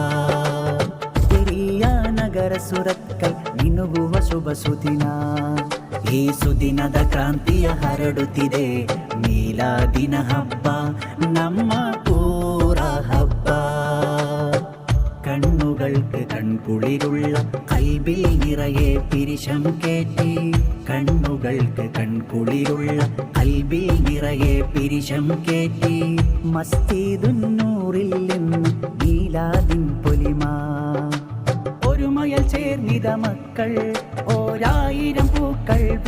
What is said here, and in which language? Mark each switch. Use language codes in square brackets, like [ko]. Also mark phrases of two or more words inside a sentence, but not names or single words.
[kn] ಹಿರಿಯ ನಗರ ಸುರತ್ಕಲ್ ಮಿನುಗುವ ಶುಭ ಸುದಿನ ಈ ಸುದಿನದ ಕ್ರಾಂತಿಯ ಹರಡುತ್ತಿದೆ ಮೀಲಾದಿನ ಹಬ್ಬ ನಮ್ಮ ಊರ ಹಬ್ಬ [ml] കണ്ണുകൾക്ക് കൺകുളിരുള്ള കൽബിൽ നിറയെ പിരിശം കേട്ടി കണ്ണുകൾക്ക് കൺകുളിരുള്ള കൽബിൽ നിറയെ പിരിശം കേട്ടി മസ്ജിദുന്നൂറിൽ നിന്ന് മീലാദിൻ പൊലിമ ഒരുമയൽ ചേർന്നിത മക്കൾ ഓരായിരം പൂക്കൾ